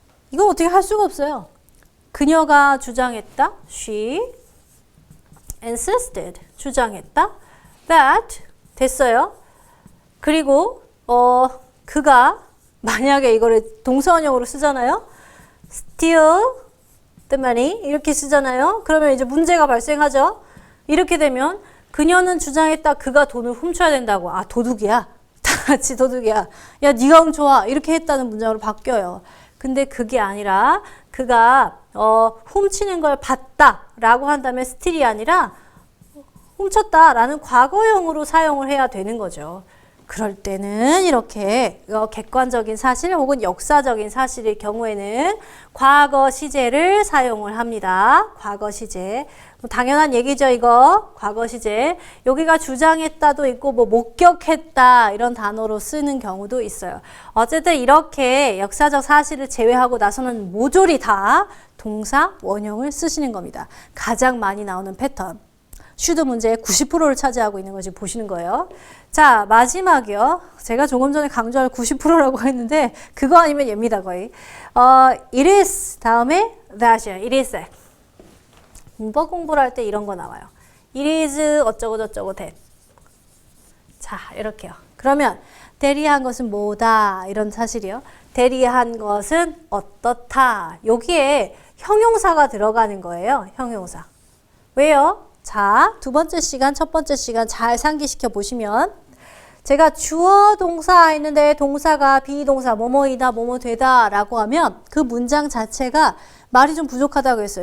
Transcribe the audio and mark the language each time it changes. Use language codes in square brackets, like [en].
[ko] 이건 어떻게 할 수가 없어요. 그녀가 주장했다. [en] She insisted. [ko] 주장했다. That 됐어요. 그리고 그가 만약에 이거를 동사원형으로 쓰잖아요. [en] Steal the money [ko] 이렇게 쓰잖아요. 그러면 이제 문제가 발생하죠. 이렇게 되면 그녀는 주장했다. 그가 돈을 훔쳐야 된다고. 아, 도둑이야. 다 같이 도둑이야. 야, 네가 훔쳐와. 이렇게 했다는 문장으로 바뀌어요. 근데 그게 아니라 그가 훔치는 걸 봤다라고 한다면 steal이 아니라 훔쳤다라는 과거형으로 사용을 해야 되는 거죠. 그럴 때는 이렇게 객관적인 사실 혹은 역사적인 사실일 경우에는 과거 시제를 사용을 합니다. 과거 시제. 당연한 얘기죠, 이거. 과거 시제. 여기가 주장했다도 있고 뭐 목격했다 이런 단어로 쓰는 경우도 있어요. 어쨌든 이렇게 역사적 사실을 제외하고 나서는 모조리 다 동사 원형을 쓰시는 겁니다. 가장 많이 나오는 패턴. 슈드 문제의 90%를 차지하고 있는 거 지금 보시는 거예요. 자, 마지막이요. 제가 조금 전에 강조할 90%라고 했는데 그거 아니면 얘입니다, 거의. It is 다음에 that이요. [en] It is that. [ko] 문법 공부를 할 때 이런 거 나와요. [en] It is [ko] 어쩌고 저쩌고 that. 자, 이렇게요. 그러면 대리한 것은 뭐다 이런 사실이요. 대리한 것은 어떻다. 여기에 형용사가 들어가는 거예요. 형용사. 왜요? 자, 두 번째 시간, 첫 번째 시간 잘 상기시켜 보시면 제가 주어 동사 했는데 동사가 비동사 뭐뭐이다 뭐뭐 되다 라고 하면 그 문장 자체가 말이 좀 부족하다고 했어요.